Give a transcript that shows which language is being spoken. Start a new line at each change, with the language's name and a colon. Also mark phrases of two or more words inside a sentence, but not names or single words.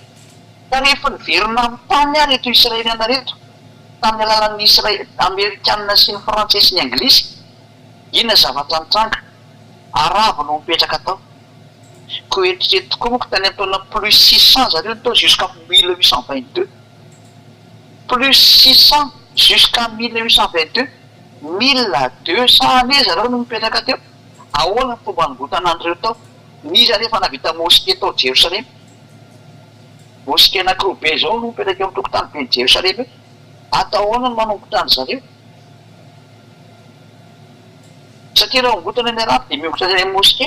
Malagasy: Fa rehefa niverina amin'ny tany ary reto Israeliana reto tamin'ny alalan'ny Amerikanina sy ny Frantsay sy ny Anglisy. Inona zavatra nitranga? Arabo no mipetraka tao. Ko eritrereto tokoa moa tany ataona plus 600 zareo tao jusqu'à 1822.
French: Plus 600 jusqu'à 1822.
Malagasy: 1200 ane zareo no mipetraka teo. Ahoana ny fomba nigotana an'ireo tao? Niza rehefa navita mosquée tao Jerosalem. Mosquée anankiroa be izao no mipetraka eo amin'ny tokotany ben'ny Jerosalem. Atao ahoana no manombotra any zareo? Satria raha migotana ny arabo dia miongotra ny mosquée.